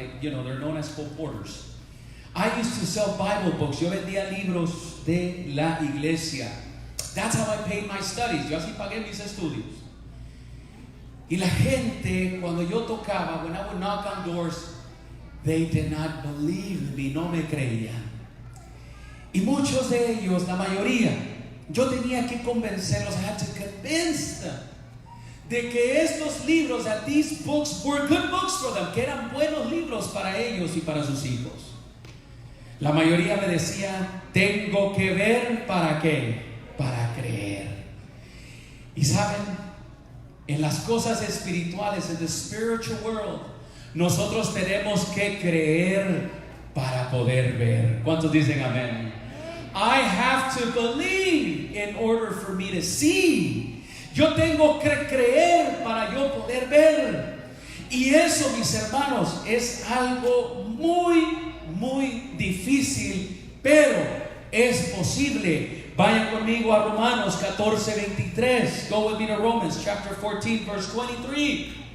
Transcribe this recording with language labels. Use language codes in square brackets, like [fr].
[en] They're known as colporters. I used to sell Bible books. [es] Yo vendía libros de la iglesia. [en] That's how I paid my studies. [es] Yo así pagué mis estudios. Y la gente, cuando yo tocaba, [en] when I would knock on doors, they did not believe me, [es] no me creían. Y muchos de ellos, la mayoría, yo tenía que convencerlos, [en] I had to convince them, [es] de que estos libros, [en] that these books were good books for them, [es] que eran buenos libros para ellos y para sus hijos. La mayoría me decía, tengo que ver, ¿para qué? Para creer. Y saben, en las cosas espirituales, en [en] the spiritual world, [es] nosotros tenemos que creer para poder ver. ¿Cuántos dicen amén? [en] I have to believe in order for me to see. [es] Yo tengo que creer para yo poder ver. Y eso, mis hermanos, es algo muy difícil, pero es posible. Vayan conmigo a Romanos 14:23. [en] Go with me to Romans chapter 14 verse 23.